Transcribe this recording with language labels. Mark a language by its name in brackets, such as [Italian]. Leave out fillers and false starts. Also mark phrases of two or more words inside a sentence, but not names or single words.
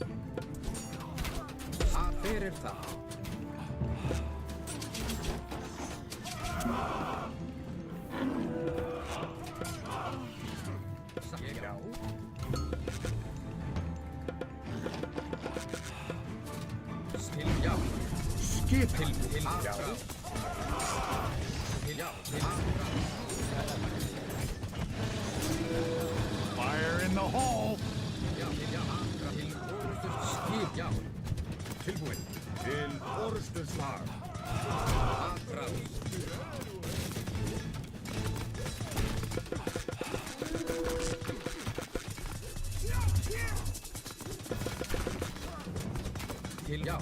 [Icelandic] Hver það? Já. Já. Skipan. Já. Já. [English] Fire in the hole. [Icelandic] Já. Til orrustuslag. Já. Tilbúin. Til orrustuslag. Til já.